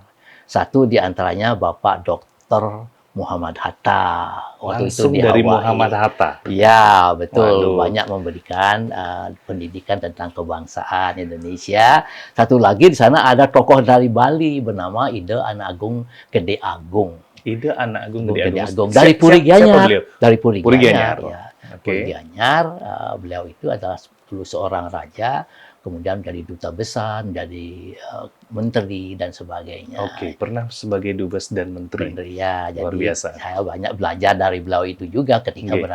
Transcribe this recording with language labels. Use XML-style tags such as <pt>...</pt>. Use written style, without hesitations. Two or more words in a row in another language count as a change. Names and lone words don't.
<id>Satu di antaranya Bapak Dr. Muhammad Hatta. Langsung itu dari Hawaii. Muhammad Hatta? Ya, betul. Banyak memberikan pendidikan tentang kebangsaan Indonesia. Satu lagi di sana ada tokoh dari Bali bernama Ide Anak Agung Gede Agung. Ide Anak Agung Gede Agung. Dari Puri Gianyar. Dari Puri Gianyar. Ya. Oke. Gianyar, beliau itu adalah dulu seorang raja, kemudian menjadi duta besar, menjadi menteri dan sebagainya. Oke, pernah sebagai dubes dan menteri. Ya, Luar jadi biasa. saya banyak belajar dari beliau itu juga ketika Nggih,</id>